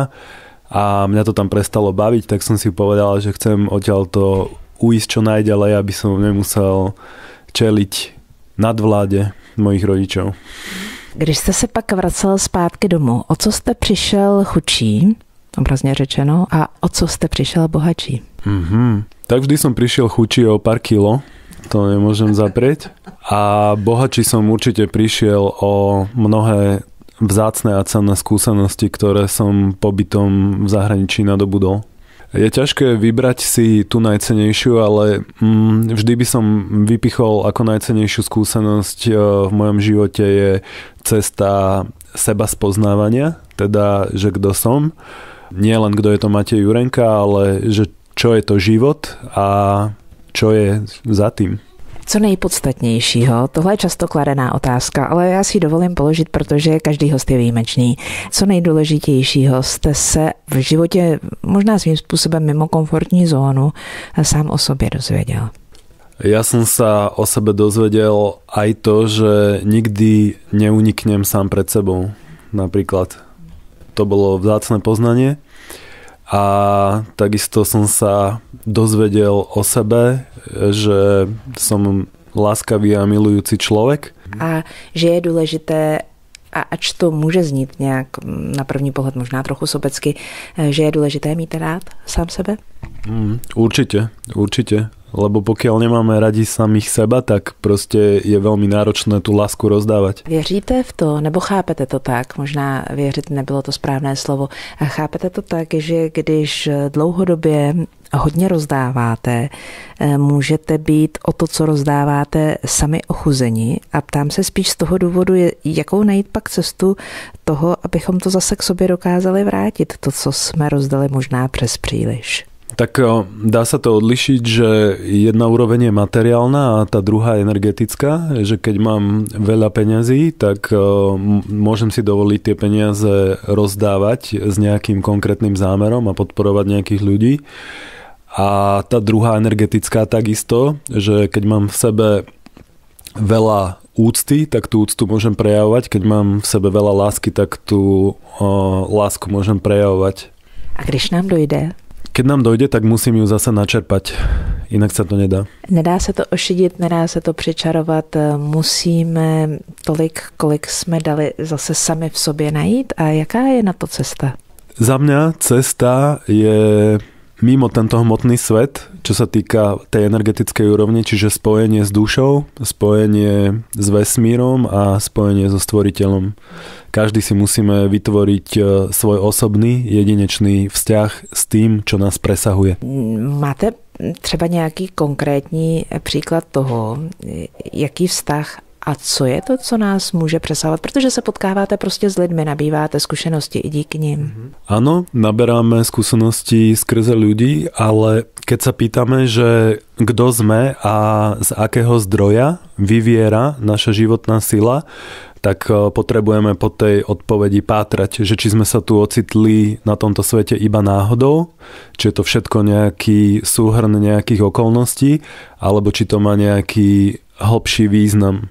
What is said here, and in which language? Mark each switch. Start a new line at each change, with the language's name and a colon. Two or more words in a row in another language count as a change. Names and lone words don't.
Slovak: A mňa to tam prestalo baviť, tak som si povedal, že chcem odtiaľto uísť čo najďalej, aby som nemusel čeliť nadvláde mojich rodičov.
Czech: Když jste se pak vracel zpátky domů, o co jste přišel chudší, obrazně řečeno, a o co jste přišel bohatší?
Slovak: Tak vždy som prišiel chudší o pár kilo, to nemôžem zaprieť. A bohatší som určite prišiel o mnohé vzácne a cenné skúsenosti, ktoré som pobytom v zahraničí nadobudol. Je ťažké vybrať si tú najcennejšiu, ale vždy by som vypichol ako najcennejšiu skúsenosť v mojom živote je cesta seba spoznávania, teda, že kto som. Nie len kto je to Matej Jurenka, ale že čo je to život a čo je za tým.
Czech: Co nejpodstatnějšího? Tohle je často kladená otázka, ale já si ji dovolím položit, protože každý host je výjimečný. Co nejdůležitějšího jste se v životě možná svým způsobem mimo komfortní zónu sám o sobě dozvěděl?
Slovak: Ja som sa o sebe dozvedel aj to, že nikdy neuniknem sám pred sebou. Napríklad to bolo vzácne poznanie. a takisto som sa dozvedel o sebe, že som láskavý a milujúci človek.
Czech: A že je důležité, a ač to může znít nějak na první pohled možná trochu sobecky, že je důležité mít rád sám sebe?
Slovak: Určite. Lebo pokiaľ nemáme radi samých seba, tak proste je veľmi náročné tú lásku rozdávať.
Czech: Věříte v to, nebo chápete to tak, možná věřit nebylo to správné slovo, a chápete to tak, že když dlouhodobě hodně rozdáváte, můžete být o to, co rozdáváte, sami ochuzeni, a ptám se spíš z toho důvodu, jakou najít pak cestu toho, abychom to zase k sobě dokázali vrátit, to, co jsme rozdali možná přes příliš.
Slovak: Tak dá sa to odlišiť, že jedna úroveň je materiálna a tá druhá je energetická, že keď mám veľa peňazí, tak môžem si dovoliť tie peniaze rozdávať s nejakým konkrétnym zámerom a podporovať nejakých ľudí. A tá druhá energetická takisto, že keď mám v sebe veľa úcty, tak tú úctu môžem prejavovať, keď mám v sebe veľa lásky, tak tú lásku môžem prejavovať.
Czech: A když nám dojde?
Slovak: Keď nám dojde, tak musím ju zase načerpať. Inak sa to nedá.
Czech: Nedá se to ošidit, nedá se to přičarovat. Musíme tolik, kolik jsme dali, zase sami v sobě najít. A jaká je na to cesta?
Slovak: Za mňa cesta je mimo tento hmotný svet, čo sa týka tej energetickej úrovne, čiže spojenie s dušou, spojenie s vesmírom a spojenie so stvoriteľom. Každý si musíme vytvoriť svoj osobný, jedinečný vzťah s tým, čo nás presahuje.
Czech: Máte třeba nějaký konkrétní příklad toho, jaký vztah a co je to, co nás může presahovat? Protože se potkáváte prostě s lidmi, nabýváte zkušenosti i díky nim.
Slovak: Áno, naberáme skúsenosti skrze ľudí, ale keď sa pýtame, že kto sme a z akého zdroja vyviera naša životná sila, tak potrebujeme po tej odpovedi pátrať, že či sme sa tu ocitli na tomto svete iba náhodou, či je to všetko nejaký súhrn nejakých okolností, alebo či to má nejaký hlbší význam.